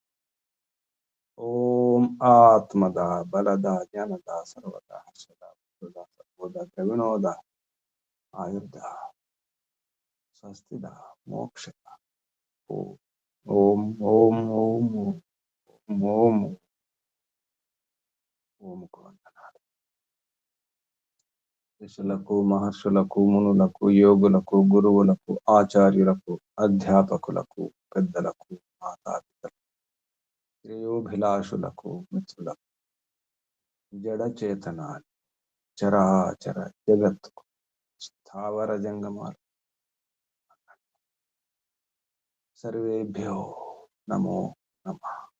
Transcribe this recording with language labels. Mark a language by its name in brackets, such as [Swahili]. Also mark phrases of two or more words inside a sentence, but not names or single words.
[Sanskrit] ओम आत्मदा, बलदा, ज्ञानदा, सर्वदा, हर्षदा, बुद्धदा, सर्वदा, प्रविणोदा, आयुर्दा, स्वस्तिदा, मोक्षदा। ओम ओम ओम ओम ओम ओम ఓం కొందనాలు. [Telugu] ఋషులకు, మహర్షులకు, మునులకు, యోగులకు, గురువులకు, ఆచార్యులకు, అధ్యాపకులకు, పెద్దలకు, మాతాపితలకు, శ్రేయోభిలాషులకు మిత్రులకు జడ చేతనాలు చరాచర జగత్తుకు స్థావర జంగమాలు [Sanskrit] सर्वेभ्यो नमो नमः.